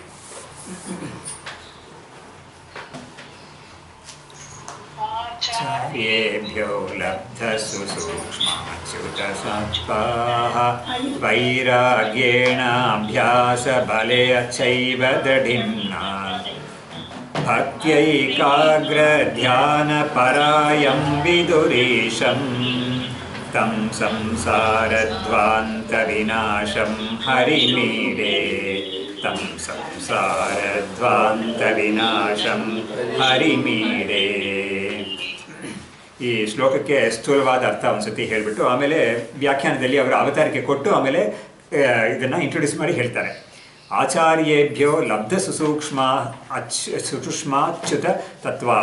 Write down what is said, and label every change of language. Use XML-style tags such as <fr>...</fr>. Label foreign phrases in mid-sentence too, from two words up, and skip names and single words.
<sa>ಚಾರ್ಯೇಭ್ಯೋ ಲಬ್ಧಸು ಸೂಕ್ಷ್ಮಾಚ್ಯುತಸತ್ಪಾಃ ವೈರಾಗ್ಯೇಣಾಭ್ಯಾಸಬಲೇಚ್ಛೈವ ದೃಢಿಮ್ನಾ ಭಕ್ತ್ಯೈಕಾಗ್ರಧ್ಯಾನಪರಾಯಂ ವಿದುರೀಶಂ ತಂ ಸಂಸಾರಧ್ವಾಂತ ವಿನಾಶಂ ಹರಿಮೀಡೆ. ತಂ ಸಂಸಾರಧ್ವಾಂತ ವಿನಾಶಂ ಹರಿಮೀಡೆ.</sa> <kn>ಈ ಶ್ಲೋಕಕ್ಕೆ ಸ್ಥೂಲವಾದ ಅರ್ಥ ಒಂದ್ಸತಿ ಹೇಳಿಬಿಟ್ಟು ಆಮೇಲೆ ವ್ಯಾಖ್ಯಾನದಲ್ಲಿ ಅವರ ಅವತಾರಿಕೆ ಕೊಟ್ಟು ಆಮೇಲೆ ಇದನ್ನು ಇಂಟ್ರೊಡ್ಯೂಸ್ ಮಾಡಿ ಹೇಳ್ತಾರೆ.</kn> <sa>ಆಚಾರ್ಯೇಭ್ಯೋ ಲಬ್ಧ ಸುಸೂಕ್ಷ್ಮಾಚ್ಯುತ ತತ್ವಾಹ.</sa>